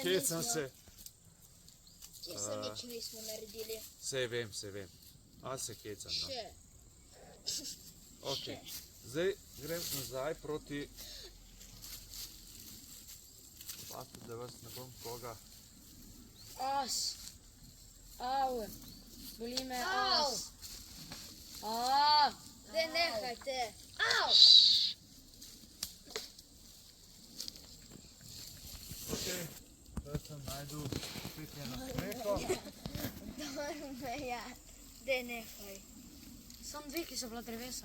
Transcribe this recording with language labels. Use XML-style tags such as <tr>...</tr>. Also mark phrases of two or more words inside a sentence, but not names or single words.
<sl>hecam se. Če se nič nismo naredili. Sej vem, ali se hecam, no. Še. Ok, zdaj grem nazaj proti, pazite, da vas ne bom koga, As. Au. Boli me Au. as. A. Daj nehajte. Au! ok, sem najdel spet eno smreko. Ja, de nehaj. Sam dve, ki so bila drevesa.</sl>